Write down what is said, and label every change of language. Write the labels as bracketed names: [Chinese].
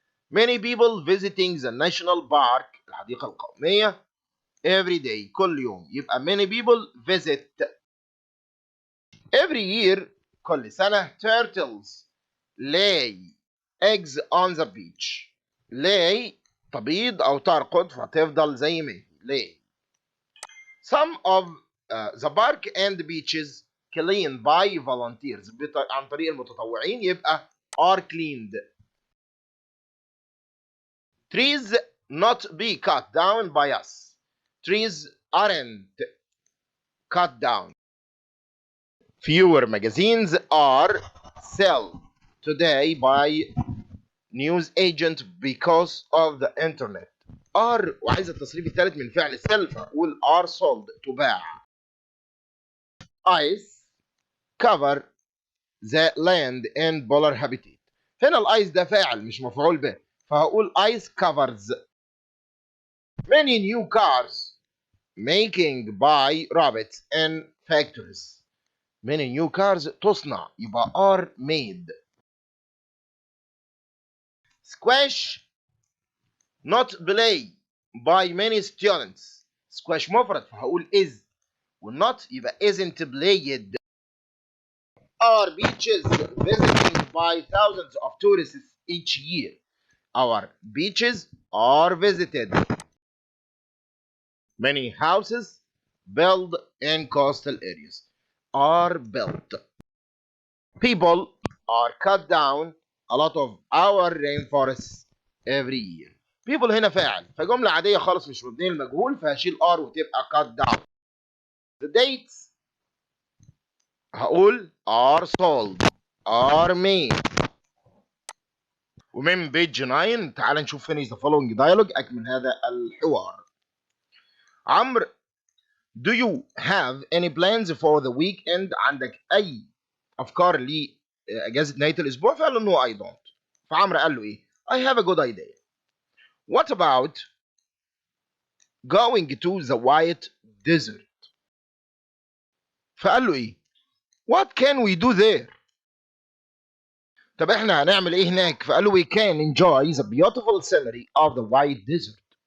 [English] many people visiting the national park [Arabic] الحديقة القومية [English] every day [Arabic] كل يوم يبقى [English] many people visit. every year [Arabic] كل سنة [English] turtles lay eggs on the beach. [Arabic] lay تبيض أو ترقد فتفضل زي ما هي lay. [English] some of the park and beaches cleaned by volunteers [Arabic] عن طريق المتطوعين يبقى [English] are cleaned. trees not be cut down by us trees aren't cut down. Fewer magazines are sold today by news agent because of the internet. [Arabic] are وعايز التصريف الثالث من فعل sell فأقول [English] are sold [Arabic] تباع. [English] ice cover the land and polar habitat. [Arabic] هنا الايس ده فاعل مش مفعول به فهقول [English] ice covers many new cars making by rabbits in factories. many new cars [Arabic] تصنع يبقى [English] are made. squash not play by many students. [Arabic] squash مفرد فهقول is والنot يبقى [English] isn't played. Our beaches visited by thousands of tourists each year. Our beaches are visited. Many houses built in coastal areas are built. People are cut down a lot of our rainforests every year. [Arabic] People هنا فاعل فجملة عادية خالص مش مبنية للمجهول فهشيل are وتبقى [English] cut down. The dates [Arabic] هقول [English] are sold are made. [Arabic] ومن بيج 9 تعال نشوف [English] finish the following dialogue [Arabic] أكمل هذا الحوار. [English] عمرو do you have any plans for the weekend؟ [Arabic] عندك أي أفكار لأجازة نهاية الأسبوع؟ فقال له [English] no I don't. [Arabic] فعمرو قال له إيه؟ [English] I have a good idea. What about going to the white desert؟ [Arabic] فقال له إيه؟ [English] What can we do there؟ [Arabic] طب احنا هنعمل ايه هناك؟ فقال له [English] we can enjoy the beautiful scenery of the white desert.